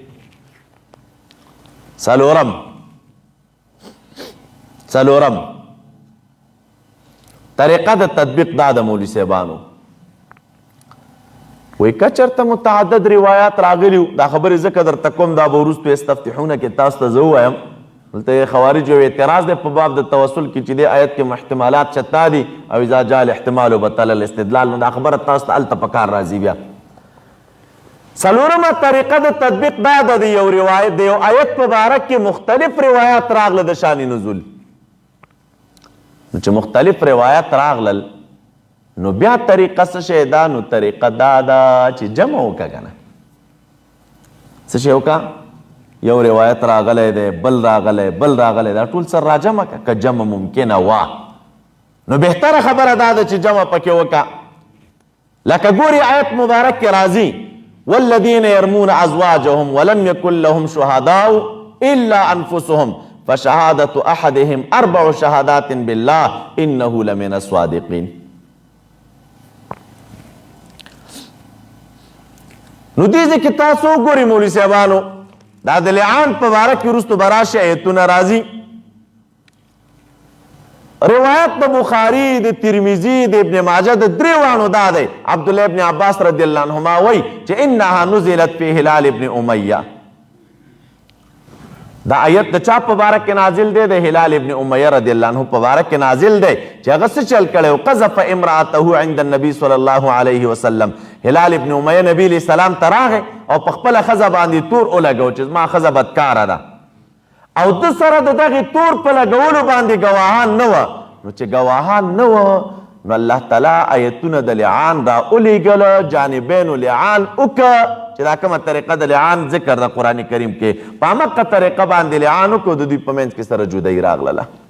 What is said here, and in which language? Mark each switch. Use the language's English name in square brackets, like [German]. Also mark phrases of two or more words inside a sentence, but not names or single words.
[Pashto] څلورم طریقه د تطبیق دا د مولوي صاحبانو وی که چرته متعدد روایات راغلیو دا خبرې ذکر درته کوم دا به وروستو استفتحونه کې تاسو ته زه ووایم دلته خوارج یو اعتراض دی په باب د توسل کې چې دې آیت کې احتمالات شتا دي او [Arabic] اذا جاء الاحتمال بطل الاستدلال [Pashto] نو دا خبره تاسو ته هلته په کار راځي بیا څلورمه طریقه د تطبیق دا ده د یو روایت د یو آیت په باره کې مختلف روایات راغله د شان نزول نو چې مختلف روایات راغلل نو بیا طریقه څه شی ده نو طریقه دا ده چې جمع وکړه که نه څه شی وکړه یو روایت راغلی دی بل راغلی بل راغلی دا ټول سر راجمع کړه که جمع ممکنه وه نو بهتره خبره دا ده چې جمع پکې وکړه لکه ګوري آیت مبارک کې راځي [Arabic] والذین یرمون ازواجهم ولم یکن لهم شهداء الا انفسهم فشهادة احدهم 4 شهادات بالله انه لمن الصادقین [Pashto] نو دې کې تاسو وګورئ مولوي صاحبانو دا د لعان په باره کې وروستو به راشي ایتونه راځي روایت د بخاري د ترمذي د ابن ماجه د دریوانو دا دی عبدالله ابن عباس [Arabic] رضی الله عنهما [Pashto] وایي چې [Arabic] انها نزلت فی هلال ابن امیه [Pashto] دا آیت د چا په باره کې نازل دی د هلال ابن امیه [Arabic] رضی الله عنه [Pashto] په باره کې نازل دی چې هغه څه چل کړی [Arabic] قذف امرأته عند النبي صلی الله علیه وسلم [Pashto] هلال ابن امیه نبی [Arabic] علیه السلام [Pashto] ته راغی او په خپله ښځه باندې تور ولګو چې زما ښځه بدکاره ده او ده سره د دغې تور په لګولو باندې ګواهان نه وه نو چې ګواهان نه وه نو الله تعالی آیتونه د لعان را ولیږله جانبینو لعان وکړه چې دا کومه طریقه د لعان ذکر د قرآن کریم کې په همغه طریقه باندې لعان وکړو د دوی په منځ کې سره جدایي راغلله